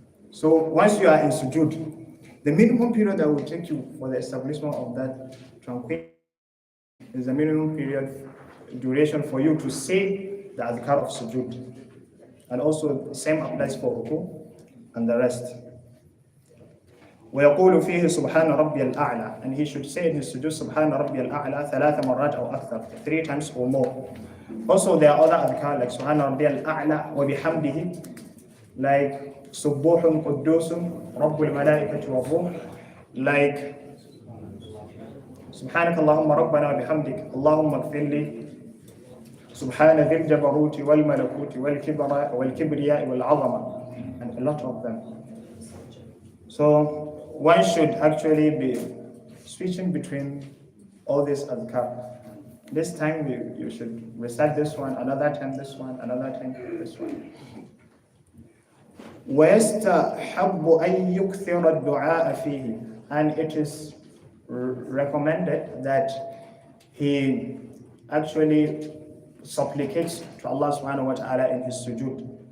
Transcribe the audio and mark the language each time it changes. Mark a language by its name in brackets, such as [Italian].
[English] So once you are in sujud, the minimum period that will take you for the establishment of that tranquility is the minimum period duration for you to say the adhkar of sujud. And also the same applies for ruku and the rest. [Arabic] ويقول فيه سبحان ربي الأعلى, [English] and he should say in his sujood [Arabic] سبحان ربي الأعلى 3 مرات أو أكثر, [English] 3 times or more. Also there are other adhkar like [Arabic] سبحان ربي الأعلى وبحمده, [English] like [Arabic] سبوح قدوس رب الملائكة والروح, [English] like [Arabic] سبحانك اللهم ربنا وبحمدك اللهم اغفر لي سبحان ذي الجبروت والملكوت والكبرياء والعظمة, [English] and a lot of them. So one should actually be switching between all these adhkar. This time you should recite this one, another time this one, another time this one. [Arabic] وَيَسْتَحَبُّ أَن يُكْثِرَ الدُّعَاءَ فِيهِ, [English] and it is recommended that he actually supplicates to Allah subhanahu wa ta'ala in his sujood.